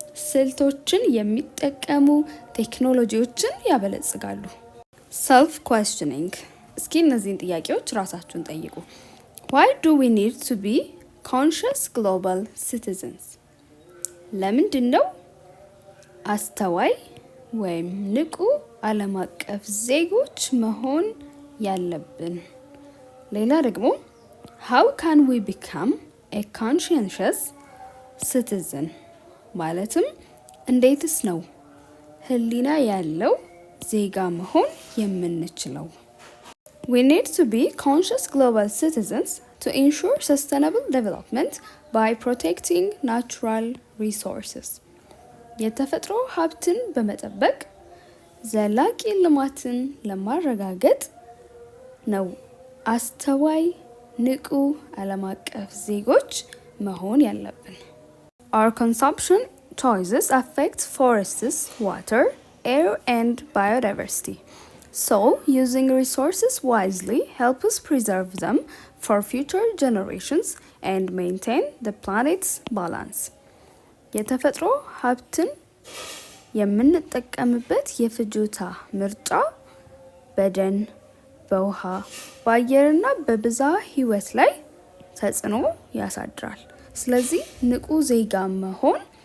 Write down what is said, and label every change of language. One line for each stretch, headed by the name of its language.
Amharic: ስልቶችን የሚጠቀሙ ቴክኖሎጂዎችን ያበለጽጋሉ። ሰልፍ questioning እስኪ እነዚህን ጥያቄዎች ራሳችሁን ጠይቁ።
English: Why do we need to be conscious global citizens?
Amharic: ለምንድን ነው አስተዋይ ወይም ንቁ ዓለም አቀፍ ዜጎች መሆን ያለብን? ሌላ ደግሞ
English: How can we become a conscientious citizen?
Amharic: ማለትም እንዴትስ ነው ህሊና ያለው ዜጋ መሆን የምንችለው?
English: We need to be conscious global citizens to ensure sustainable development by protecting natural resources.
Amharic: የተፈጥሮ ሀብትን በመጠበቅ ዘላቂ ልማትን ለማረጋገጥ ነው አስተዋይ ንቁ ዓለም አቀፍ ዜጎች መሆን ያለብን።
English: Our consumption choices affect forests, water, air, and biodiversity. So, using resources wisely helps us preserve them for future generations and maintain the planet's balance.
Amharic: የተፈጥሮ ሀብትን የምንጠቀምበት የፍጆታ ምርጫ በደን፣ በውሃ፣ በአየርና በብዝሃ ህይወት ላይ ተጽዕኖ ያሳድራል። ስለዚህ ንቁ ዜጋ መሆን